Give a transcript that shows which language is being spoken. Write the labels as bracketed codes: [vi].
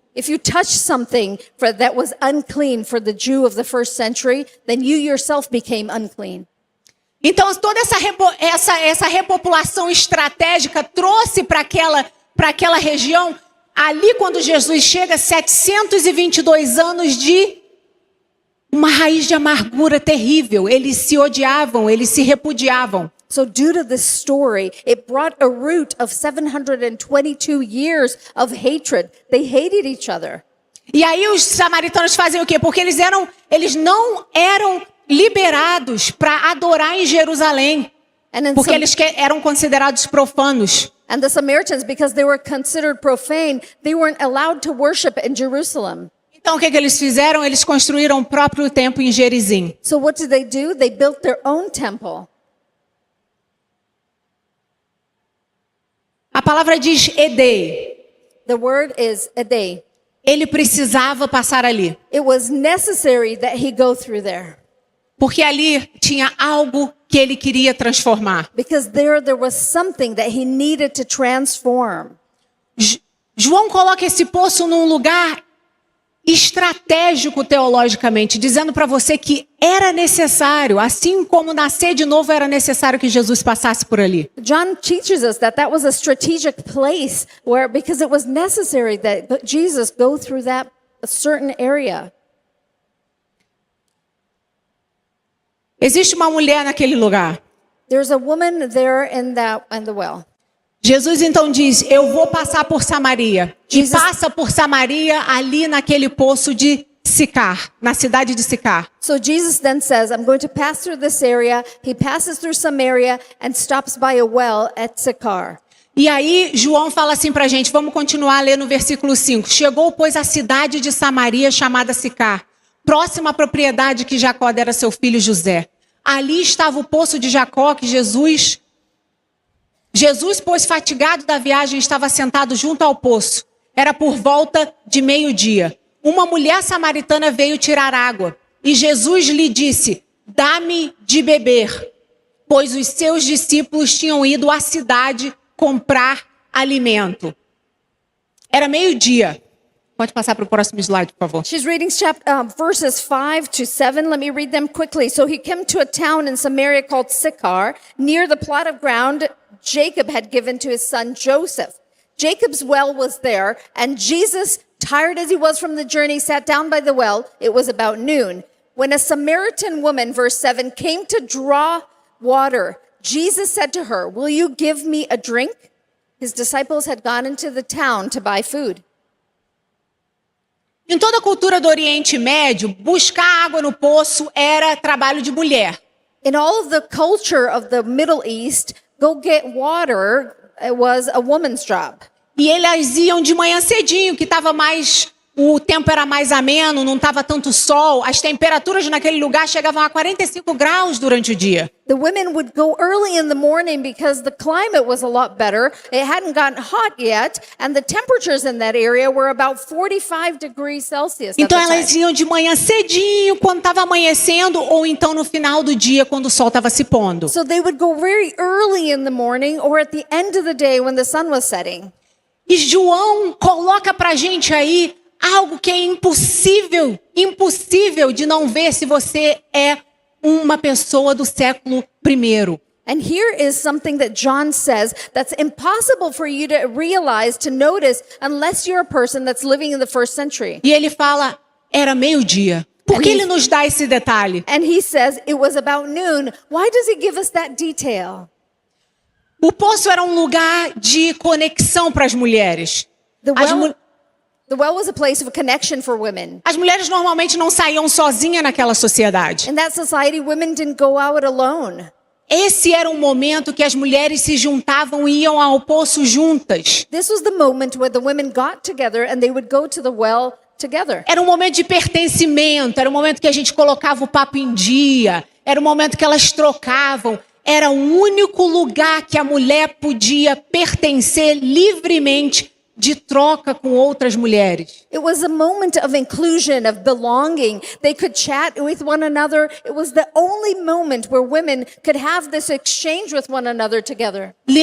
[en] If you touched something that was unclean for the Jew of the first century, then you yourself became unclean. [pt] Então, toda essa repopulação estratégica trouxe para aquela região, ali quando Jesus chega, 722 anos de uma raiz de amargura terrível. Eles se odiavam, eles se repudiavam. [en] So due to this story, it brought a root of 722 years of hatred. They hated each other. [pt] E aí os samaritanos faziam o quê? Porque eles não eram liberados para adorar em Jerusalém. Porque eles eram considerados profanos. [en] And the Samaritans, because they were considered profane, they weren't allowed to worship in Jerusalem. [pt] Então o que eles fizeram? Eles construíram o próprio templo em Gerizim. [en] So what did they do? They built their own temple. [pt] A palavra diz Edei. [en] The word is edei. [pt] Ele precisava passar ali. [en] It was necessary that he go through there. [pt] Porque ali tinha algo que ele queria transformar. [en] Because there was something that he needed to transform. [pt] João coloca esse poço num lugar estratégico teologicamente, dizendo para você que era necessário, assim como nascer de novo era necessário que Jesus passasse por ali. [en] John teaches us that was a strategic place because it was necessary that Jesus go through that certain area. [pt] Existe uma mulher naquele lugar. [en] There's a woman there in the well. [pt] Jesus então diz, eu vou passar por Samaria. E passa por Samaria ali naquele poço de Sicar, na cidade de Sicar. So Jesus then says, I'm going to pass through this area. He passes through Samaria and stops by a well at Sychar. E aí João fala assim pra gente, vamos continuar a ler no versículo 5. Chegou, pois, a cidade de Samaria chamada Sicar, próxima à propriedade que Jacó dera a seu filho José. Ali estava o poço de Jacó que Jesus, pois fatigado da viagem, estava sentado junto ao poço. Era por volta de meio-dia. Uma mulher samaritana veio tirar água. E Jesus lhe disse, dá-me de beber. Pois os seus discípulos tinham ido à cidade comprar alimento. Era meio-dia. Pode passar para o próximo slide, por favor. [en] She's reading verses 5 to 7. Let me read them quickly. So he came to a town in Samaria called Sychar, near the plot of ground Jacob had given to his son Joseph. Jacob's well was there, and Jesus, tired as he was from the journey, sat down by the well. It was about noon. When a Samaritan woman, verse 7, came to draw water, Jesus said to her, will you give me a drink? His disciples had gone into the town to buy food. [pt] Em toda a cultura do Oriente Médio, buscar água no poço era trabalho de mulher. [en] In all of the culture of the Middle East, go get water was a woman's job. [pt] E elas iam de manhã cedinho, que o tempo era mais ameno, não estava tanto sol. As temperaturas naquele lugar chegavam a 45 graus durante o dia. [en] The women would go early in the morning because the climate was a lot better. It hadn't gotten hot yet, and the temperatures in that area were about 45 degrees Celsius. [pt] Então elas iam de manhã cedinho, quando estava amanhecendo, ou então no final do dia, quando o sol estava se pondo. [en] So they would go very early in the morning or at the end of the day when the sun was setting. [pt] E João coloca pra gente aí algo que é impossível de não ver se você é uma pessoa do século I. [en] And here is something that John says that's impossible for you to realize, to notice, unless you're a person that's living in the first century. [pt] E ele fala, era meio-dia. Por que ele nos dá esse detalhe? [en] And he says it was about noon. Why does he give us that detail? [pt] O poço era um lugar de conexão para as mulheres. [en] The [pt] As, [en] well, [pt] mu- [en] the well was a place of connection for women. [pt] as mulheres normalmente não saíam sozinhas naquela sociedade. [en] In that society, women didn't go out alone. [pt] Esse era um momento que as mulheres se juntavam e iam ao poço juntas. [en] This was the moment where the women got together and they would go to the well together. [pt] Era um momento de pertencimento, era um momento que a gente colocava o papo em dia, era um momento que elas trocavam. Era o único lugar que a mulher podia pertencer livremente de troca com outras mulheres. [en] It was a moment of inclusion, of belonging. They could chat with one another. It was the only moment where women could have this exchange with one another together.